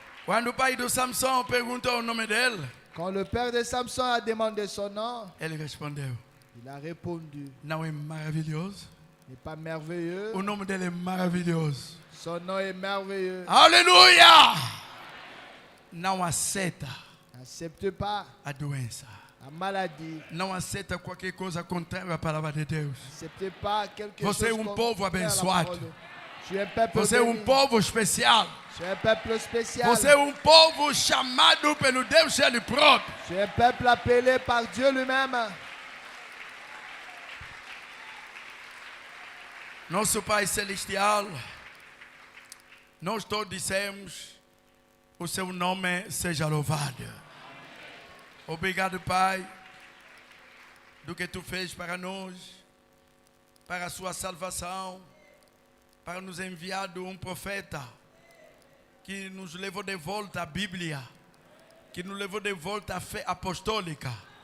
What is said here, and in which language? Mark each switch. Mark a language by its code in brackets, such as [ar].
[pt] quando o pai do Samson perguntou o nome dele. [fr] quand le père de Samson a demandé son nom. [pt] Ele respondeu: [fr] Il a répondu, [pt] não é maravilhoso? [fr] n'est pas merveilleux. [pt] O nome dele é maravilhoso. [fr] Son nom est merveilleux. [pt] Aleluia! Não aceita [fr] N'accepte pas [pt] a doença. [fr] la maladie. [pt] Não aceita qualquer coisa contrária à palavra de Deus. [fr] N'accepte pas quelque [pt] Você é [fr] chose [pt] povo [fr] contraire à la [pt] abençoado. [fr] parole. Tu es un peuple [pt] Você é [fr] béni. [pt] povo especial. [fr] Tu es un peuple spécial. [pt] Você é povo chamado pelo Deus ele próprio. [fr] Tu es un peuple appelé par Dieu lui-même. [pt] Nosso Pai Celestial, nós todos dissemos, o seu nome seja louvado. Obrigado, Pai, do que tu fez para nós, para a sua salvação, para nos enviar profeta que nos levou de volta à Bíblia, que nos levou de volta à fé apostólica.